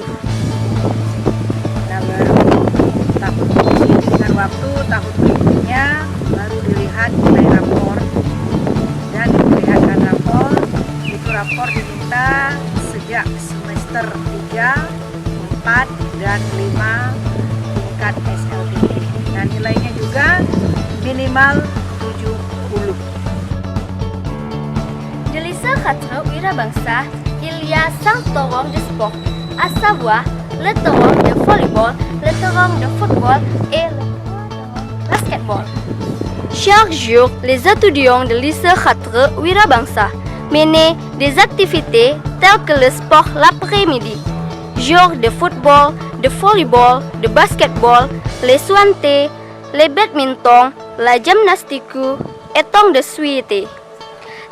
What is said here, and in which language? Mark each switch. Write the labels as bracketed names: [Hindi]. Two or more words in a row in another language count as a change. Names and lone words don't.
[Indonesian] Nah, baru dengan waktu tahun berikutnya baru dilihat nilai rapor, dan diperlihatkan rapor, itu rapor diminta sejak semester 3, 4, dan 5 tingkat SLB. Nah, nilainya juga minimal 70. [French] De lycée 4 Wirabangsa, il y a 5 terrains de sport, à savoir le terrain de volleyball, le terrain de football et le terrain de basketball. Chaque jour, les étudiants de lycée 4 Wirabangsa mènent des activités telles que le sport l'après-midi, jour de football, de volleyball, de basketball, les sointés, les badminton, la gymnastique et tant de suite.